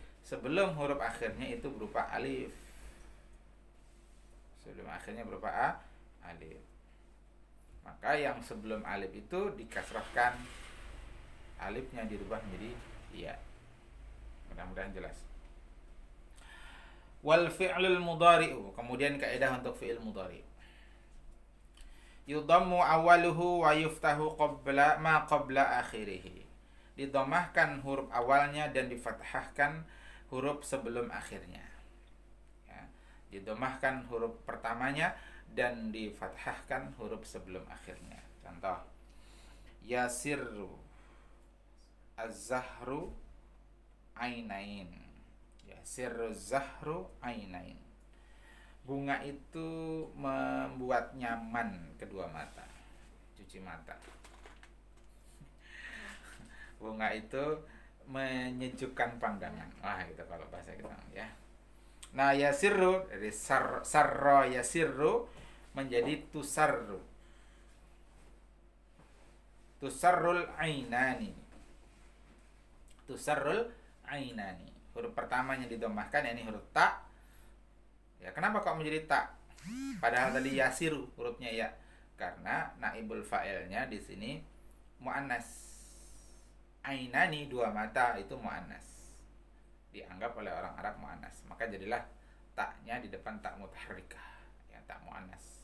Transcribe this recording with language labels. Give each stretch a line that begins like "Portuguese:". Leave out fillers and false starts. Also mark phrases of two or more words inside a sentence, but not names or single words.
Indonesian: Sebelum huruf akhirnya itu berupa alif. Sebelum akhirnya berupa alif. Maka yang sebelum alif itu dikasrahkan, alifnya dirubah menjadi ya. Mudah-mudahan jelas.
Arabic: والفعل المضارع,
Indonesian: kemudian kaidah untuk fi'il mudhari'.
Arabic: يضم أوله ويفتح قبل ما قبل آخره.
Indonesian: Didomahkan huruf awalnya dan difathahkan huruf sebelum akhirnya. Ya, didomahkan huruf pertamanya dan difathahkan huruf sebelum akhirnya. Contoh,
Arabic: يسر الزهر العينين. يسر الزهر العينين.
Indonesian: Bunga itu membuat nyaman kedua mata. Cuci mata. Bunga itu menyejukkan pandangan. Wah, itu kalau bahasa kita, ya. Nah, yasirru dari
Arabic: سر يسر
Indonesian: menjadi tusarru.
Arabic: تسر العينان. تسر العينان.
Indonesian: Huruf pertamanya didomahkan, ini huruf ta. Ya, kenapa kok menjadi ta? Padahal tadi yasiru hurufnya ya. Karena naibul fa'ilnya di sini muannas. Ainani, dua mata, itu muannas. Dianggap oleh orang Arab muannas. Maka jadilah taknya di depan tak mutaharrikah, ya, tak muannas.